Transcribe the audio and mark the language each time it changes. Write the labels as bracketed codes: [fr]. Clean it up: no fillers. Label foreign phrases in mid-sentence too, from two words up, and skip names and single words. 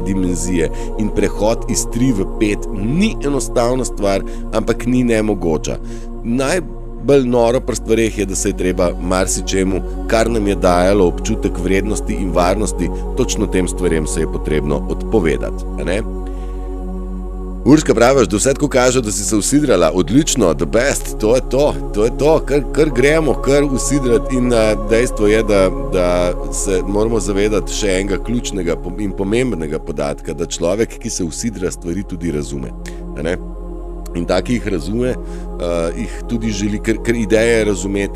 [sl] dimenzije, in prehod iz 3 v 5 ni enostavna stvar, ampak ni nemogoča. Najbolj noro pri stvareh je, da se je treba marsičemu, kar nam je dajalo občutek vrednosti in varnosti, točno tem stvarem se je potrebno odpovedati. Urška, praviš, da vse tako kaže, da si se usidrala, odlično, [en] the best, [sl] to je to, kar gremo, kar usidrati, in dejstvo je, da se moramo zavedati še enega ključnega in pomembnega podatka, da človek, ki se usidra, stvari tudi razume. In taki jih razume, jih tudi želi, ker ideja je razumeti.